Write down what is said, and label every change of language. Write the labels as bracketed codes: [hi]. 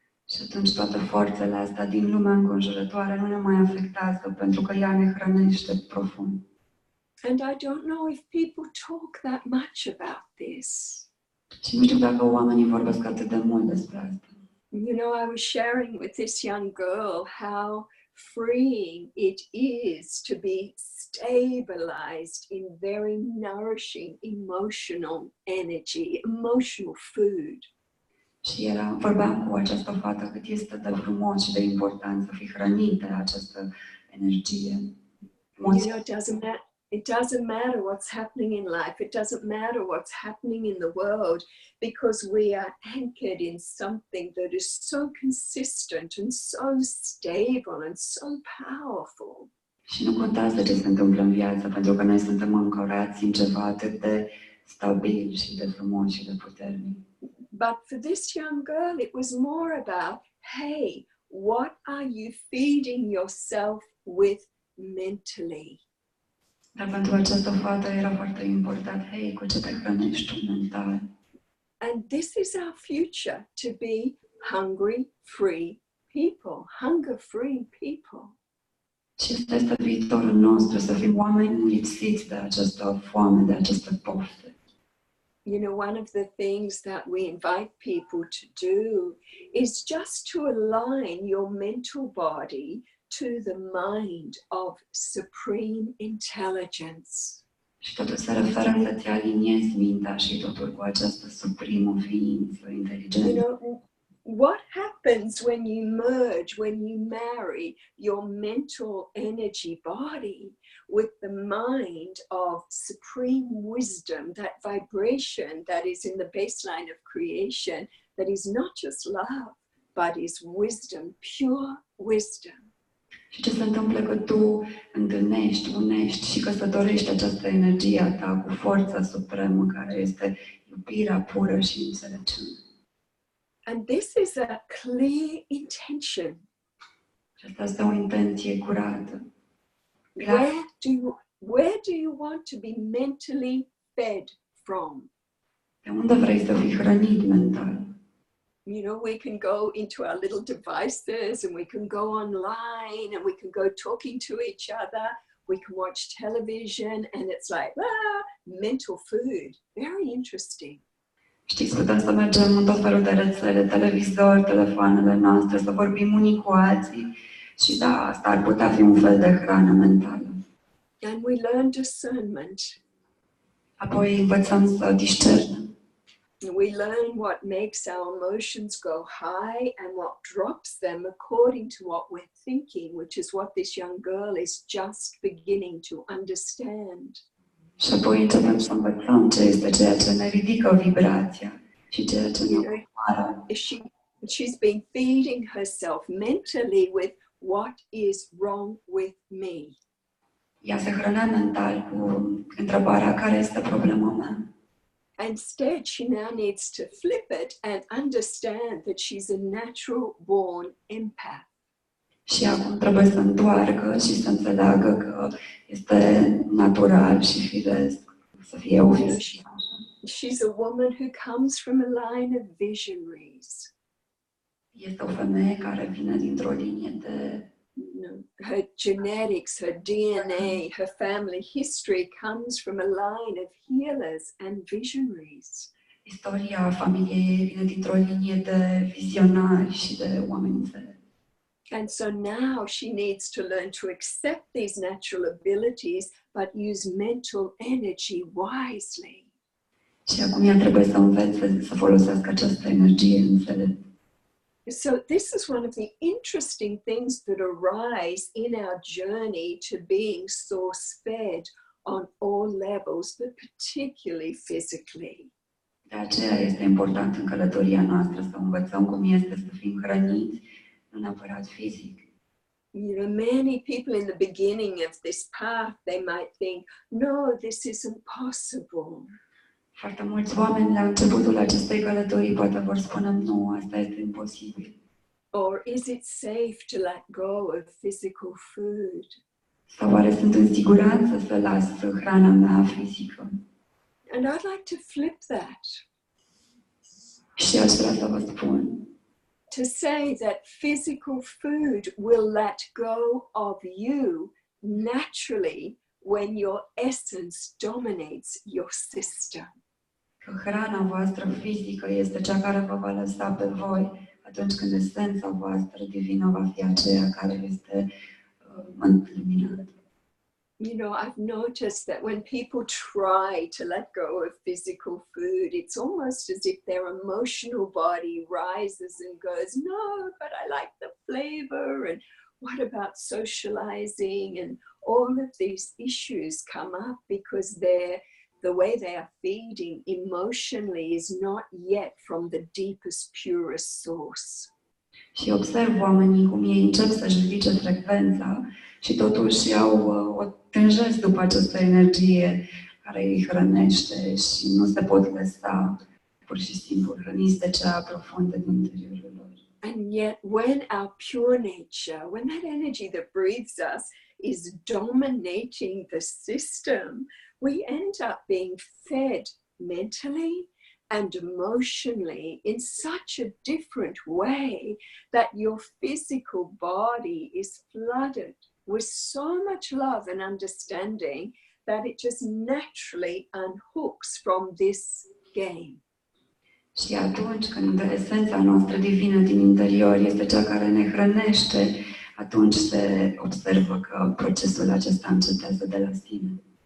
[ro] Și atunci toate forțele astea din lumea înconjurătoare nu ne mai afectează pentru că ea ne hrănește profund. [en] And I don't know if people talk that much about this. [ro] Și nu știu dacă oamenii vorbesc atât de mult despre asta. [en] You know, I was sharing with this young girl how freeing it is to be stabilized in very nourishing emotional energy, emotional food. [ro] Și vorbeam cu această fată cât este de frumos și de important să fii hrănit de această energie. [en] You know, it doesn't matter what's happening in life. It doesn't matter what's happening in the world because we are anchored in something that is so consistent and so stable and so powerful. [ro] Și nu contează ce se întâmplă în viață, pentru că noi suntem ancorați în ceva atât de stabil și de frumos și de puternic. [en] But for this young girl, it was more about, hey, what are you feeding yourself with mentally? [ro] Dar pentru această fată era foarte important, hei, cu ce te hrănești tu mental? [en] And this is our future, to be hungry, free people, hunger-free people. [ro] Și ăsta este viitorul nostru, să fim oameni lipsiți de această foame, de această poftă. [en] You know, one of the things that we invite people to do is just to align your mental body to the mind of supreme intelligence. [ro] Și totul se referă să te aliniezi mintea și totul cu această suprimă ființă, inteligență. [en] You know, what happens when you merge, when you marry your mental energy body with the mind of supreme wisdom, that vibration that is in the baseline of creation, that is not just love, but is wisdom, pure wisdom. [ro] Și ce se întâmplă că tu întâlnești, unești și căsătorești această energie a ta cu forța supremă care este iubirea pură și înțelepciune. [en] And this is a clear intention. [ro] Și asta este o intenție curată. [en] Where do you want to be mentally fed from? [ro] De unde vrei să fii hrănit mental? [en] You know, we can go into our little devices and we can go online and we can go talking to each other. We can watch television and it's like, mental food. Very interesting. [ro] Știți, putem să mergem în tot felul de rețele, televizor, telefoanele noastre, să vorbim unii cu alții și da, asta ar putea fi un fel de hrană mentală. [en] And we learn discernment. [ro] Apoi învățăm să discernem. [en] We learn what makes our emotions go high and what drops them according to what we're thinking, which is what this young girl is just beginning to understand. [ro] Și apoi începem să învățăm ce este ceea ce ne ridică vibrația și ceea ce ne omoară. [en] She's been feeding herself mentally with what is wrong with me. [ro] Ea se hrănea mental cu întrebarea care este problema mea. [en] Instead, she now needs to flip it and understand that she's a natural born empath. [ro] Și acum trebuie să întoarcă și să înțeleagă că este natural și firesc să fie o [en] She's a woman who comes from a line of visionaries. [ro] Este o femeie care vine dintr-o linie de [en] her genetics, her DNA, her family history comes from a line of healers and visionaries. [ro] Istoria familiei ei vine dintr-o linie de vizionari și de oameni înțelepți. [en] And so now she needs to learn to accept these natural abilities, but use mental energy wisely. [ro] Și acum ea trebuie să învețe să folosească această energie înțeleptă. [en] So this is one of the interesting things that arise in our journey to being source-fed on all levels, but particularly physically. [ro] De aceea este important în călătoria noastră să învățăm cum este să fim hrăniți, nu neapărat fizic. [en] You know, many people in the beginning of this path, they might think, no, this isn't possible. [ro] Foarte mulți oameni la începutul acestei călătorii poate vor spune, nu, asta este imposibil. [en] Or is it safe to let go of physical food? [ro] Sau oare sunt în siguranță să las hrana mea fizică? [en] And I'd like to flip that. [ro] Și aș vrea să vă spun. [en] To say that physical food will let go of you naturally when your essence dominates your system. [ro] Că hrana voastră fizică este cea care vă va lăsa pe voi atunci când esența voastră divină va fi aceea care este luminată. [en] You know, I've noticed that when people try to let go of physical food, it's almost as if their emotional body rises and goes, no, but I like the flavor, and what about socializing? And all of these issues come up because the way they are feeding emotionally is not yet from the deepest, purest source. [ro] Și observ oamenii cum ei încep să-și ridice frecvența și totuși o tânjesc după această energie care îi hrănește și nu se pot lăsa pur și simplu hrăniți de cea profundă din interiorul lor. [en] And yet when our pure nature, when that energy that breathes us is dominating the system, we end up being fed mentally and emotionally in such a different way that your physical body is flooded with so much love and understanding that it just naturally unhooks from this game. [ro] Și atunci când esența noastră divină din interior este cea care ne hrănește, atunci se observă că procesul acesta încetează de la sine.